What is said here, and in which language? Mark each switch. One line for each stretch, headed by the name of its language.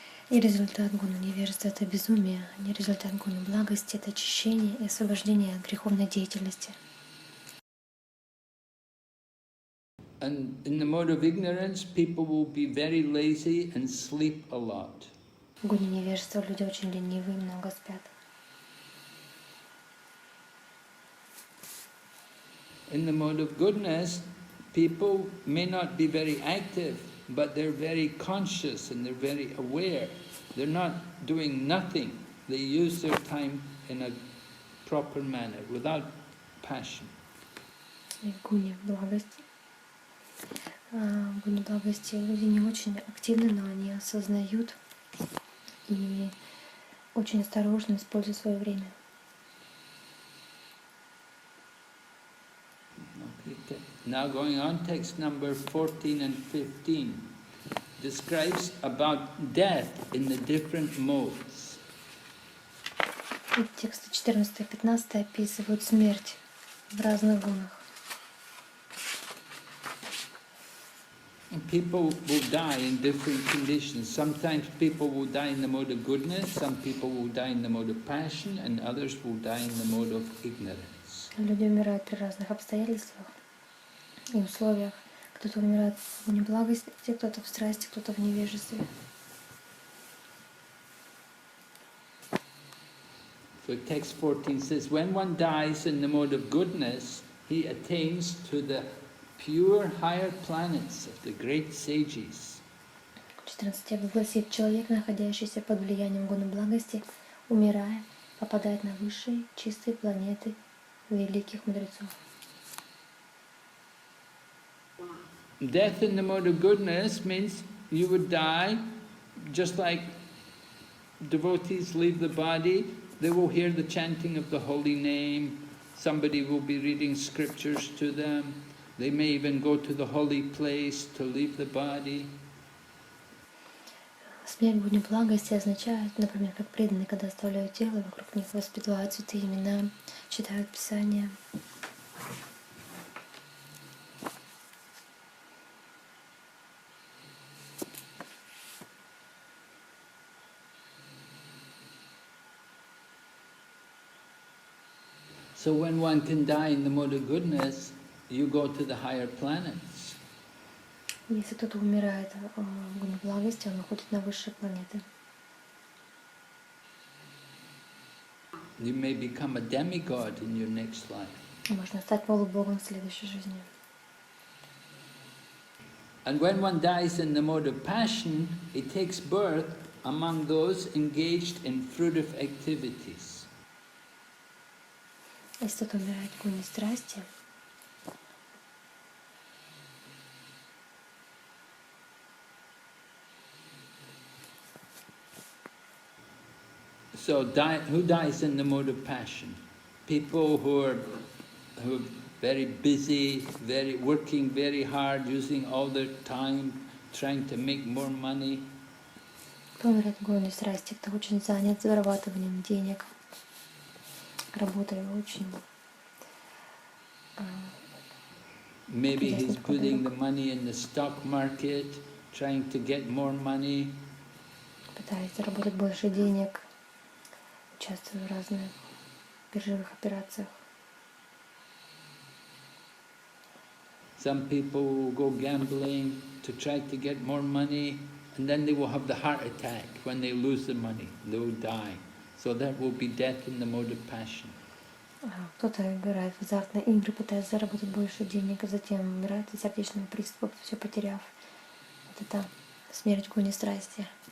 Russian: И результат гуна невежества — это безумие, а не результат гуна благости — это очищение и освобождение от греховной деятельности.
English: And in the mode of ignorance, people will be very lazy and sleep a lot.
Russian: В гуне невежества люди очень ленивые, много спят.
English: In the mode of goodness, people may not be very active, but they're very conscious and they're very aware. They're not doing nothing. They use their time in a proper manner, without passion.
Russian: И в гуне благости. В гуне благости люди не очень активны, но они осознают и очень осторожно используют свое время.
English: Okay. Now going on, text number 14 and 15 describes about death in the different modes.
Russian: И тексты 14 и 15 описывают смерть в разных гунах.
English: People will die in different conditions. Sometimes people will die in the mode of goodness, some people will die in the mode of passion, and others will die in the mode of ignorance.
Russian: Люди умирают при разных обстоятельствах и условиях. Кто-то умирает в неблагости, кто-то в страсти, кто-то в невежестве.
English: So text 14 says, when one dies in the mode of goodness, he attains to the pure higher planets of the great sages.
Russian: 14 гласит, человек, находящийся под влиянием гуна благости, умирая, попадает на высшие, чистые планеты великих мудрецов.
English: Death in the mode of goodness means you would die just like devotees leave the body. They will hear the chanting of the holy name. Somebody will be reading scriptures to them. They may even go to the holy place to leave the body.
Russian: Смерть в гуне благости означает, например, как преданные, когда оставляют тело, вокруг них воспевают святые имена, читают Писания.
English: So when one can die in the mode of goodness, you go to the higher planets.
Russian: Если кто-то умирает в гуне благости, он уходит на высшие планеты.
English: You may become a demigod in your next life.
Russian: Можно стать полубогом в следующей жизни.
English: And when one dies in the mode of passion, it takes birth among those engaged in fruitive activities.
Russian: Если кто-то умирает в гуне страсти,
English: So who dies in the mode of passion? People who are very busy, working very hard, using all their time, trying to make more money.
Russian: кто умирает в гуне страсти, кто очень занят зарабатыванием денег, работая очень.
English: Maybe he's putting the money in the stock market, trying to get more money.
Russian: Пытается заработать больше денег, участвует в разных биржевых операциях.
English: Some people will go gambling to try to get more money, and then they will have the heart attack when they lose the money. They will die. So that will be death in the mode of passion.
Russian: Кто-то играет в азартные игры, пытается заработать больше денег, а затем умирает от сердечного приступа, все потеряв. Вот это смерть в гуне страсти.